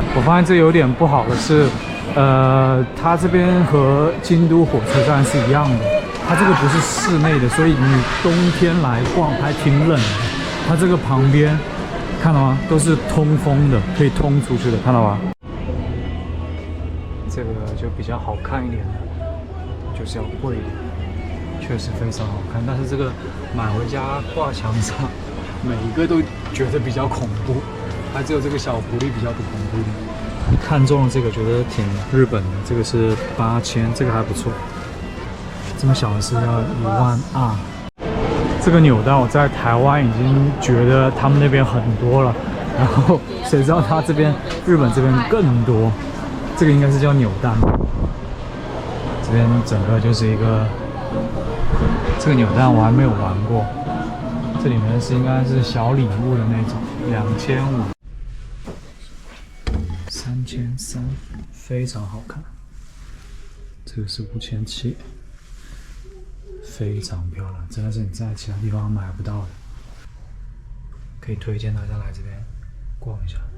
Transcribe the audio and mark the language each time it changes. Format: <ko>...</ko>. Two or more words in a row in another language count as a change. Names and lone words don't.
<zh>我發現這有點不好的是，它這邊和京都火車站是一樣的，它這個不是室內的，所以你冬天來逛還挺冷的。它這個旁邊。看到嗎？都是通風的，可以通出去的，看到嗎？這個就比較好看一點的，就是要貴一點，確實非常好看。但是這個買回家掛牆上，每一個都覺得比較恐怖，還只有這個小狐狸比較不恐怖一點。看中了這個，覺得挺日本的，這個是8000，這個還不錯。這麼小的是要12000。這個扭蛋我在台灣已經覺得他們那邊很多了，然後誰知道他這邊日本這邊更多， 這個應該是叫扭蛋吧。這邊整個就是一個，這個扭蛋我還沒有玩過。這裡面应該是小禮物的那種，2500、3300，非常好看。這個是5700，非常漂亮，真的是你在其他地方買不到的。可以推薦大家來這邊逛一下。</zh>